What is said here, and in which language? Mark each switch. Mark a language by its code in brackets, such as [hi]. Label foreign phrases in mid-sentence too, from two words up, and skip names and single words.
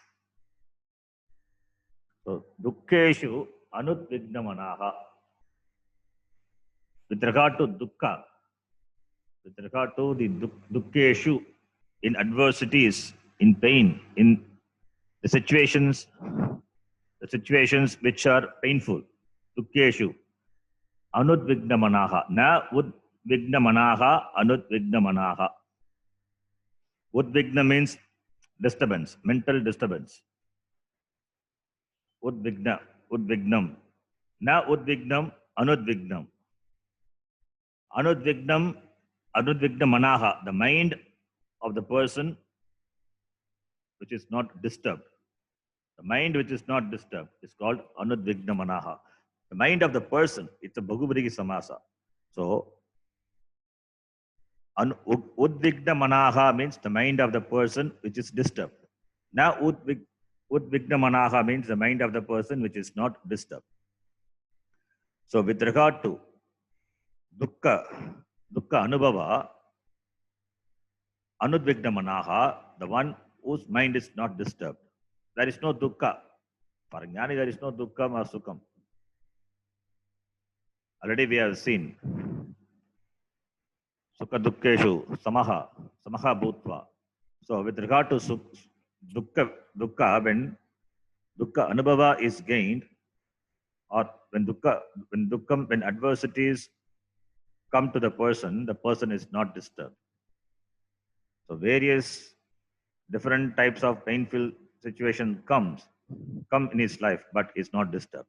[sa] So दुःखेषु अनुद्विग्नमनाः. [en] With regard to dukkha, with regard to the dukkeshu, in adversities, in pain, in the situations which are painful, [sa] दुःखेषु अनुद्विग्नमनाः, न उद्विग्नमनाः, अनुद्विग्नमनाः. [en] Udvigna means disturbance, mental disturbance. Udvignam. [sa] न उद्विग्नम्, अनुद्विग्नम्. [en] Anudvignamanaha, the mind of the person which is not disturbed. The mind which is not disturbed is called anudvignamanaha. The mind of the person, it's a [sa] भगवद् समास. [en] So, udvignamanaha means the mind of the person which is disturbed. Now, udvignamanaha means the mind of the person which is not disturbed. So, with regard to [sa] दुःख अनुभव, अनुद्विग्दमनाः, [en] the one whose mind is not disturbed. There is no dukkha. For jnani, there is no dukkha or sukham. Already we have seen [sa] सुख दुःखेषु समः भूत्वा. [en] So with regard to dukkha, when [sa] दुःख अनुभव [en] is gained, or when adversities come to the person is not disturbed. So various different types of painful situation come in his life, but is not disturbed.